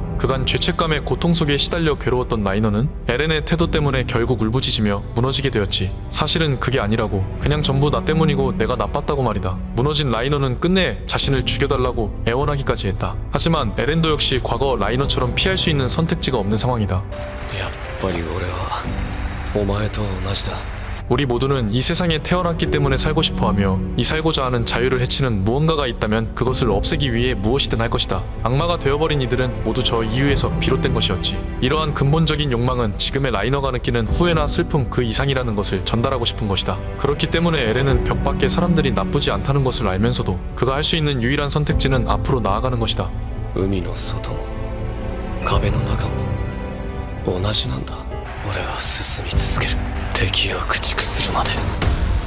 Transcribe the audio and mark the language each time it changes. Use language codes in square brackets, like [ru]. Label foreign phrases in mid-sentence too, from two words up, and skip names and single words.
[ko] 그간 죄책감의 고통 속에 시달려 괴로웠던 라이너는 에렌의 태도 때문에 결국 울부짖으며 무너지게 되었지. 사실은 그게 아니라고. 그냥 전부 나 때문이고 내가 나빴다고 말이다. 무너진 라이너는 끝내 자신을 죽여달라고 애원하기까지 했다. 하지만 에렌도 역시 과거 라이너처럼 피할 수 있는 선택지가 없는 상황이다. [ja] やっぱり俺はお前と同じだ [ko] 우리 모두는 이 세상에 태어났기 때문에 살고 싶어하며 이 살고자 하는 자유를 해치는 무언가가 있다면 그것을 없애기 위해 무엇이든 할 것이다. 악마가 되어버린 이들은 모두 저 이유에서 비롯된 것이었지. 이러한 근본적인 욕망은 지금의 라이너가 느끼는 후회나 슬픔 그 이상이라는 것을 전달하고 싶은 것이다. 그렇기 때문에 에렌은 벽 밖의 사람들이 나쁘지 않다는 것을 알면서도 그가 할 수 있는 유일한 선택지는 앞으로 나아가는 것이다. [ja] 海の外も壁の中も同じなんだ俺は進み続ける敵を駆逐するまで